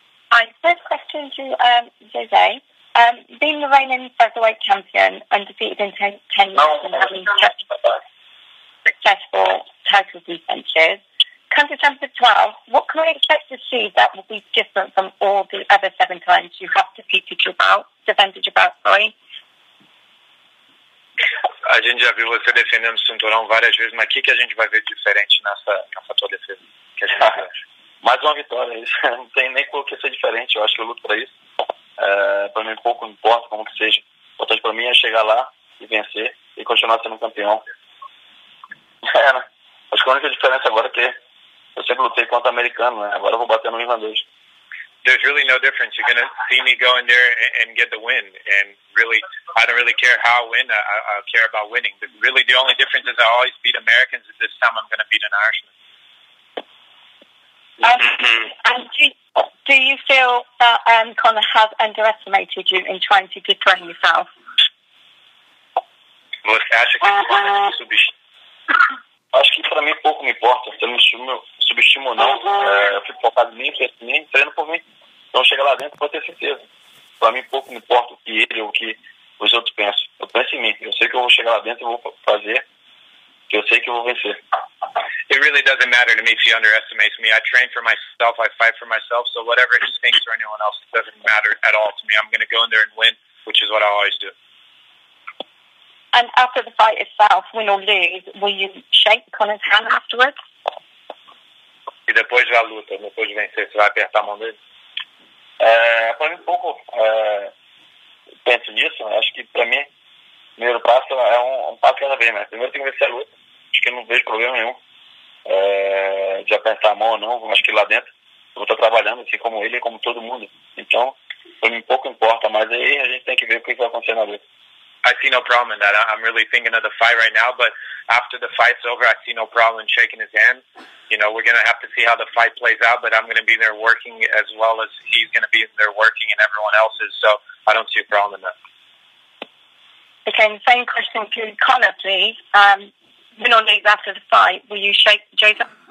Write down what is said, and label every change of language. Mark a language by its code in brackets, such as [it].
[en] Hi, first question to Jose. Being the reigning featherweight champion, undefeated in 10 years and having successful title defenses, come December 12th, what can we expect to see that will be different from all the other 7 times you have defended your bout, sorry? [pt] A gente já viu você defendendo o cinturão várias vezes, mas o que a gente vai ver diferente nessa tua defesa? Que a gente vai ver? Mais uma vitória, isso. Não tem nem por que ser diferente, eu acho que eu luto pra isso. Pra mim pouco importa como que seja. O importante pra mim é chegar lá e vencer e continuar sendo campeão. Né? Acho que a única diferença agora é que eu sempre lutei contra americano, né? Agora eu vou bater no irlandês. [en] There's really no difference. You're going to see me go in there and get the win. And really, I don't really care how I win. I care about winning. But really, the only difference is I always beat Americans, and this time I'm going to beat an Irishman. And do you feel that Conor has underestimated you in trying to dethrone yourself? [pt] Você acha que o subestima? Acho que pra mim pouco me importa se ele me subestima ou não. Eu fico focado em mim, penso em mim, treino por mim. Então chega lá dentro, pode ter certeza. Pra mim pouco me importa o que ele ou o que os outros pensam. Eu penso em mim. Eu sei que eu vou chegar lá dentro e vou fazer, que eu sei que eu vou vencer. [en] It really doesn't matter to me if he underestimates me. I train for myself. I fight for myself. So whatever he thinks or anyone else, it doesn't matter at all to me. I'm going to go in there and win, which is what I always do. And after the fight itself, win or lose, will you shake Conor's hand afterwards? [pt] E depois da luta, depois de vencer, você vai apertar a mão dele? Pra mim, um pouco penso nisso. Acho que pra mim, o primeiro passo é um passo cada vez, né? Primeiro tem que vencer a luta. Acho que eu não vejo problema nenhum de apertar a mão ou não. Acho que lá dentro eu vou estar trabalhando assim como ele e como todo mundo. Então, pra mim pouco importa, mas aí a gente tem que ver o que vai acontecer na luta. [en] I see no problem in that. I'm really thinking of the fight right now, but after the fight's over, I see no problem in shaking his hand. You know, we're going to have to see how the fight plays out, but I'm going to be there working as well as he's going to be there working and everyone else is, so I don't see a problem in that. Okay, the same question to Conor, please. Win or lose after the fight, will you shake Jason?